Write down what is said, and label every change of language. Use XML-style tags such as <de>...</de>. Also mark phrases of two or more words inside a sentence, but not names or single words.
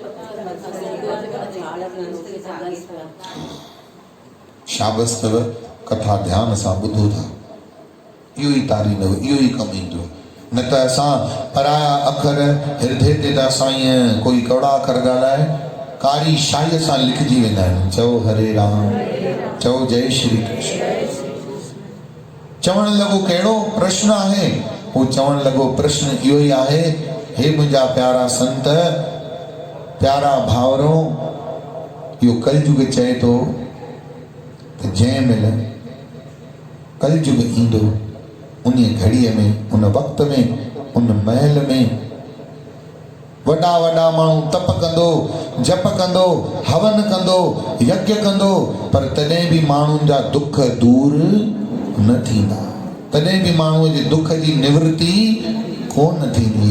<sd>शाबस अथव कथा ध्यान सां ॿुधो था इहो ई तारींदव इहो ई कमु ईंदो न त असां पराया अखर हृदय ते त असां ईअं कोई कौड़ा अखर ॻाल्हाए कारी शाईअ सां लिखिजी वेंदा आहिनि चओ हरे राम चओ जय श्री कृष्ण चवण लॻो कहिड़ो प्रश्न आहे? हू चवण लॻो प्रश्न इहो ई आहे, हे मुंहिंजा प्यारा संत, प्यारा भावरो, इहो कलयुग चए थो त जंहिं महिल कलयुग ईंदो उन घड़ीअ में, उन वक़्त में, उन महल में वॾा वॾा माण्हू तप कंदो, जप कंदो, हवन कंदो, यज्ञ कंदो, पर तॾहिं बि माण्हुनि जा दुख दूर न थींदा, तॾहिं बि माण्हूअ जे दुख जी निवृत्ति कोन थींदी।</sd>